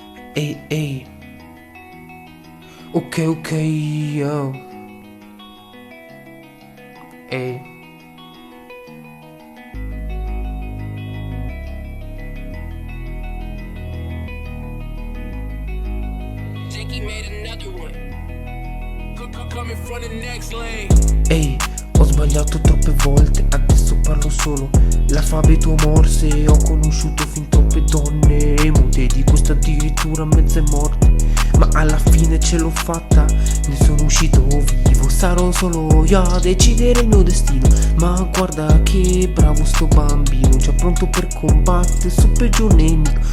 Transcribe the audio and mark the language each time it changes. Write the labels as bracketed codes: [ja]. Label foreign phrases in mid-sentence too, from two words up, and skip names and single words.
[en] Ehi, ehi. Ok, ok, yo. Ehi. Jakey made another one. Coming from the next lane. [it] Ehi, ho sbagliato troppe volte, adesso parlo solo l'alfabeto morse. Ho conosciuto fin troppe donne mute, di questa addirittura mezze morte, ma alla fine ce l'ho fatta, ne sono uscito vivo. Sarò solo io a decidere il mio destino, ma guarda che bravo sto bambino, già pronto per combattere il suo peggior nemico.